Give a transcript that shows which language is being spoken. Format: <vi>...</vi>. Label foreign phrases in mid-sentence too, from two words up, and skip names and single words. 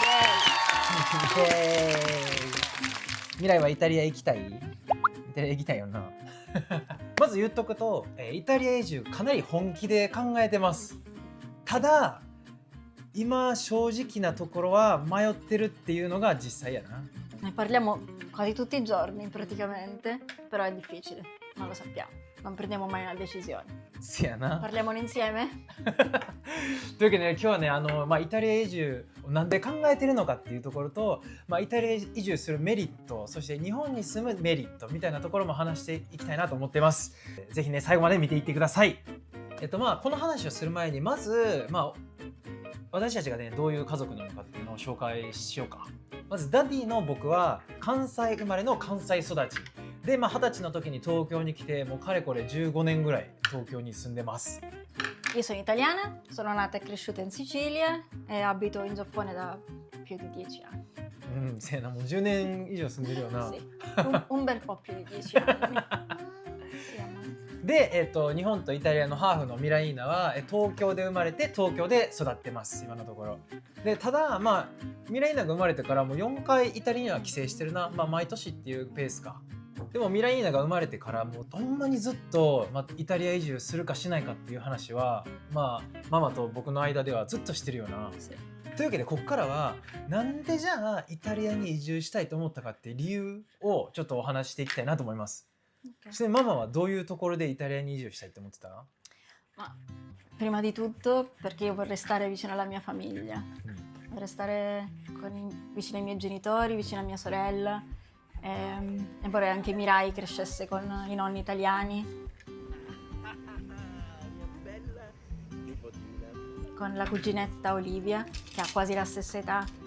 <ja>ミライはイタリア行きたい？イタリア行きたいよな。まず言っとくと、イタリア移住かなり本気で考えてます。ただ今正直なところは迷ってるっていうのが実際やな。</ja> <it>Ne parliamo quasi tutti i giorni praticamente, però è difficile, non lo sappiamo, non prendiamo mai una decisione.</it> <ja>せやな。</ja> <it>Parliamone insieme?</it> <ja>というわけでね、今日はね、イタリア移住をなんで考えてるのかっていうところと、イタリア移住するメリット、そして日本に住むメリットみたいなところも話していきたいなと思ってます。ぜひね、最後まで見ていってください。この話をする前にまず、私たちがね、どういう家族なのかっていうのを紹介しようか。まずダディの僕は関西生まれの関西育ちで、20歳の時に東京に来て、もうかれこれ15年ぐらい東京に住んでます。</ja> <it>Io sono italiana, sono nata e cresciuta in Sicilia e abito in Giappone da più di 10 anni.</it> <ja>せやな、もう10年以上住んでるよな。</ja> <it>Sì, un bel po' più di 10 anni.</it> <ja>で、日本とイタリアのハーフのミライーナは東京で生まれて東京で育ってます今のところ。でただミライーナが生まれてからもう4回イタリアには帰省してるな、毎年っていうペースか。でもミライーナが生まれてからもうほんまにずっと、イタリア移住するかしないかっていう話はママと僕の間ではずっとしてるよな。というわけでここからはなんでじゃあイタリアに移住したいと思ったかっていう理由をちょっとお話していきたいなと思います。そしてママはどういうところでイタリアに移住したいと思ってた？</ja> <it>Prima di tutto perché io vorrei stare vicino alla mia famiglia, vorrei stare vicino ai miei genitori, vicino a mia sorella e vorrei anche Mirai crescesse con i nonni italiani, con la cuginetta Olivia che ha quasi la stessa età.</it>